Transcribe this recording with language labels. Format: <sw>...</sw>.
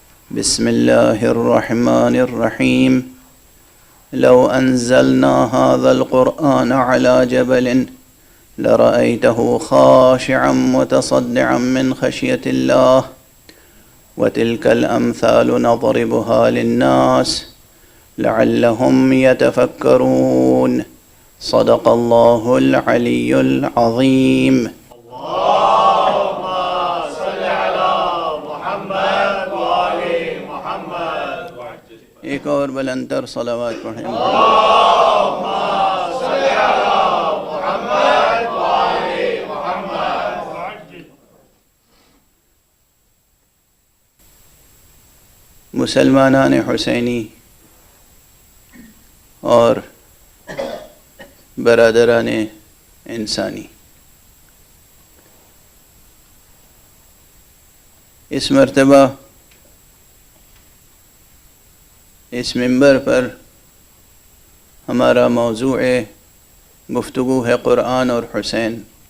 <ar>بسم الله الرحمن الرحيم. لو أنزلنا هذا القرآن على جبل لرأيته خاشعا متصدعا من خشية الله وتلك الأمثال نضربها للناس لعلهم يتفكرون. صدق الله العلي العظيم. اللهم صل على محمد وآل محمد.</ar> <ur>ایک اور بلندر صلوات پڑھیں.</ur> <ar>اللهم صل على محمد وآل محمد.</ar> <ur>مسلمانان حسینی اور برادران انسانی، اس مرتبہ اس منبر پر ہمارا موضوع گفتگو ہے قرآن اور حسین.</ur>